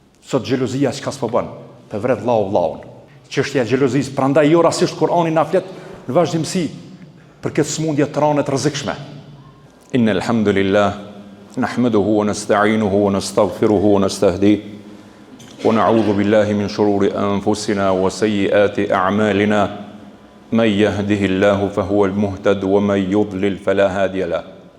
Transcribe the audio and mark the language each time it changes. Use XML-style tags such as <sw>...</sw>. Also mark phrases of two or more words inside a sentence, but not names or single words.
<sq>Sot xhelozia çka s'po bën, pe vret vllaun. Çështja e xhelozisë, prandaj jo rastisht Kur'ani na flet në vazhdimsi për këtë smundje të rënë të rrezikshme.</sq> <ar>إن الحمد لله نحمده ونستعينه ونستغفره ونستهديه ونعوذ بالله من شرور أنفسنا وسيئات أعمالنا من يهده الله فهو المهتد ومن يضلل فلا هادي له.</ar>